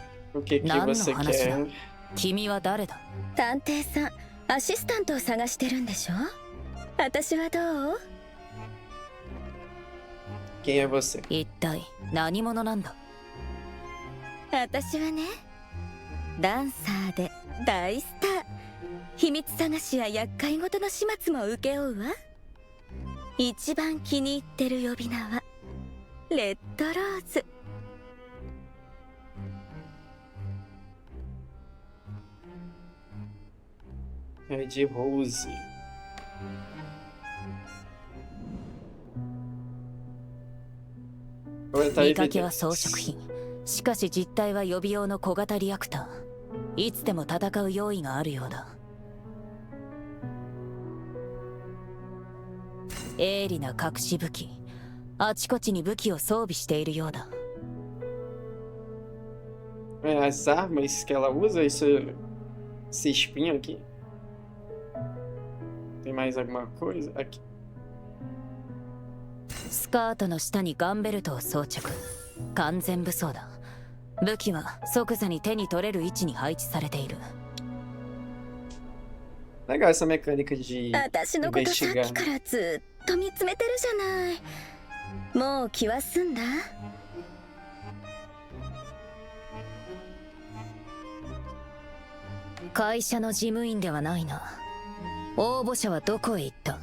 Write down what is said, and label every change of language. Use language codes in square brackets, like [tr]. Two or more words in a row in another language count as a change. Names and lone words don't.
[pt] O que que [ja] 何の [pt] você [ja] 話だ [pt] quer? [ja] 君は誰だ？探偵さん、アシスタントを探してるんでしょ？私はどう？ [pt] Quem é você? [ja] 一体何者なんだ？私はね、ダンサーで大スター。秘密探しや厄介事の始末も請け負うわ。一番気に入ってる呼び名はレッドローズ。 [pt] É de Rose. Oi, tá [ja] 見 [pt] aí, [ja] かけは [pt] Vitor. [ja] 装飾品。しかし実体は予備用の小型リアクター。いつでも戦う用意があるようだ。鋭利な隠し武器。あちこちに武器を装備しているようだ。 [pt] É, as armas que ela usa, esse espinho aqui. Tem mais alguma coisa? Aqui. [ja] スカートの下にガンベルトを装着。完全武装だ。武器は即座に手に取れる位置に配置されている。 [pt] Legal essa mecânica de [ja] 私のことさっ [pt] investigar. [ja] きからずっと見つめてるじゃない。もう気は済んだ？会社の事務員ではないな。応募者はどこへ行った？